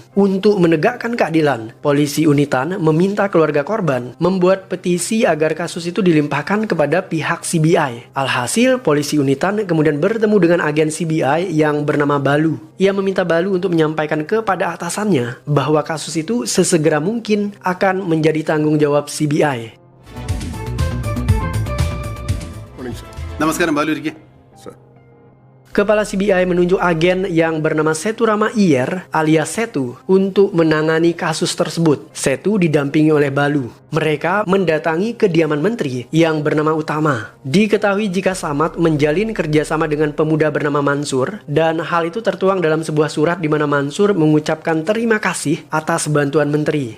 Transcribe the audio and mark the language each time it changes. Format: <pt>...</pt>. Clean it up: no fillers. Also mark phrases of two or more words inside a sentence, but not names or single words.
<id>Untuk menegakkan keadilan, polisi Unitan meminta keluarga korban membuat petisi agar kasus itu dilimpahkan kepada pihak CBI. Alhasil, polisi Unitan kemudian bertemu dengan agen CBI yang bernama Balu. Ia meminta Balu untuk menyampaikan kepada atasannya bahwa kasus itu sesegera mungkin akan menjadi tanggung jawab CBI.</id> <ml>നമസ്കാരം ബാലു ഇരിക്കെ.</ml> <id>Kepala CBI menunjuk agen yang bernama Setu Rama Iyer alias Setu untuk menangani kasus tersebut. Setu didampingi oleh Balu. Mereka mendatangi kediaman menteri yang bernama Utama. Diketahui jika Samad menjalin kerjasama dengan pemuda bernama Mansur, dan hal itu tertuang dalam sebuah surat di mana Mansur mengucapkan terima kasih atas bantuan menteri.</id>